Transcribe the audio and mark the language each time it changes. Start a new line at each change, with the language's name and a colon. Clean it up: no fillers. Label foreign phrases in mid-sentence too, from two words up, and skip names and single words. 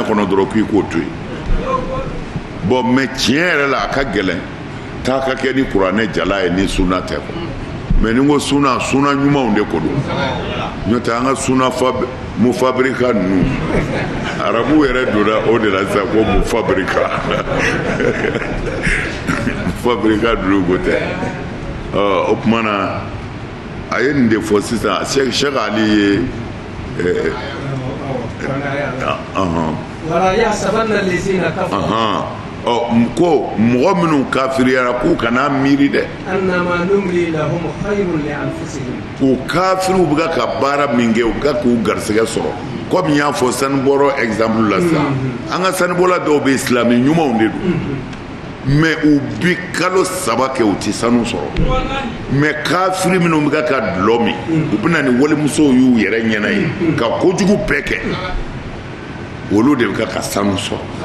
Bambara: kɔnɔ dɔrɔn k'i k'o to yen bon mais tiɲɛ yɛrɛ la a ka gɛlɛn taa ka kɛ ni kuranɛ jala ye ni suna tɛ quoi mais ni n ko suna ɲumanw de ko don n'o tɛ an ka suna mufabrika ninnu arabu yɛrɛ donna o de la sisan ko mufabrika mufabrika ninnu ko tɛ o tuma na a ye nin de fɔ sisan Sheikh Ali ye
Arabic: ولا يحسبن الذين كفروا
Bambara: ko mɔgɔ minnu kafiriyara k'u kana miiri dɛ
Arabic: أنما نملي لهم خير لأنفسهم
Bambara: k'u kafiriw bɛ ka baara min kɛ u bɛ k'u garisɛgɛ sɔrɔ komi n y'a fɔ sanubɔyɔrɔ exemple la sisan an ka sanubɔla dɔw bɛ silamɛ ɲumanw de don mais u bi kalo 3 kɛ u tɛ sanu sɔrɔ mais kafiri minnu bɛ ka dulɔ min u bɛ na ni walimusow y'u yɛrɛ ɲɛna ye ka kojugu bɛɛ kɛ olu de bɛ ka sanu sɔrɔ